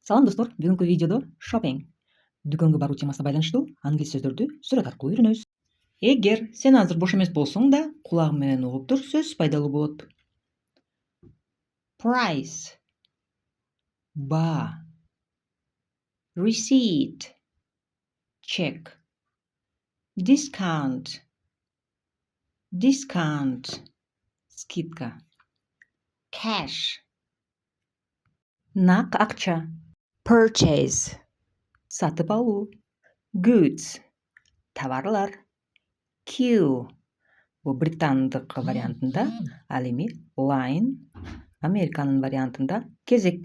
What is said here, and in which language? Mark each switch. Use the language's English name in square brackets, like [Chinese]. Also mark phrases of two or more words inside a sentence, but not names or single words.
[Kyrgyz] Салам достор, бүгүнкү видеодо shopping дүкөнгө баруу темасына байланыштуу англис сөздөрдү сүрөт аркылуу үйрөнөбүз. Эгер сен азыр бош эмес болсоң да, кулагың менен угуп тур, сөз пайдалуу болот. [English] Price, баа, receipt, check, discount, скидка, cash, [Kyrgyz] нак акча, purchase, сатып алуу, goods, товарлар, queue, бул британдык вариантында, ал эми line, Американын вариантында кезек.